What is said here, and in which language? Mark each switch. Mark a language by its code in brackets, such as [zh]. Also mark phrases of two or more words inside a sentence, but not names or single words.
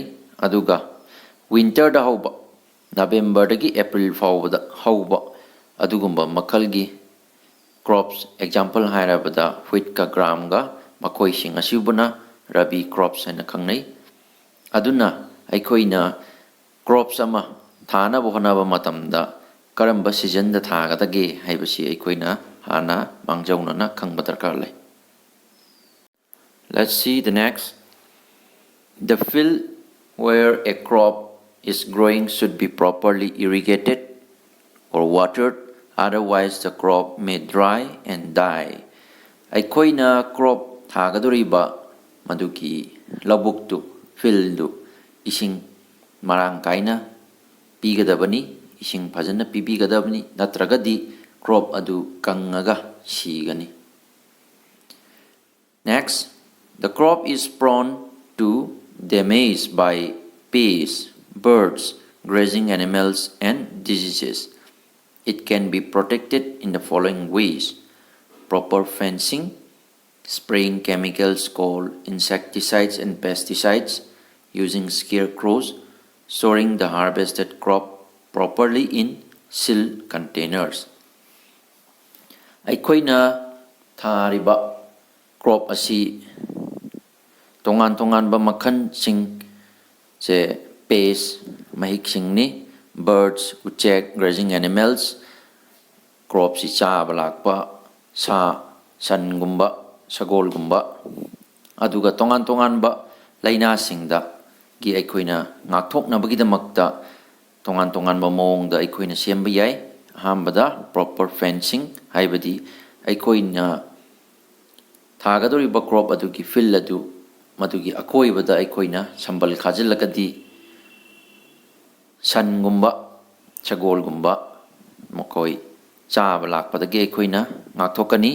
[mni] Aduga winter da hauba November dagi April phawda hauba adugumba makhalgi [en] crops example [mni] hairabada wheat ka gram ga makoi sing asibuna [en] Rabi crops [mni] hana khangnai. Aduna aikoina crops ama thana bohana ba matamda karamba season da thagadage haibasi aikoina hana mangjauna na khangba darkar lai. [en] Let's see the next. The field where a crop is growing should be properly irrigated or watered, otherwise the crop may dry and die. [mni] Aikoina crop thagaduriba maduki labuktu field ising marang kaina pigadabani ising phajana pibigadabani natragadi crop adu kangaga sigani. [en] Next, the crop is prone to damage by pests, birds, grazing animals and diseases. It can be protected in the following ways: proper fencing, spraying chemicals called insecticides and pesticides, using scarecrows, storing the harvested crop properly in sealed containers. [mni] Aikoina thariba crop asi tongan ba makhan sing se pest mahik sing ni birds, uchek, [en] grazing animals, [mni] crops si chaba lakpa sa san gumba sagol gumba aduga tongan ba laina singda gi aikoina ngakthok na bagidamakta tongan ba mong da aikoina semba yai. Ahambada [en] proper fencing [mni] haibadi aikoina thagadoriba crop adugi fill adu madugi akoibada aikoina sambal khajilakadi san gumba sagol gumba mokoi chaba lakpadagi aikoina ngakthokani.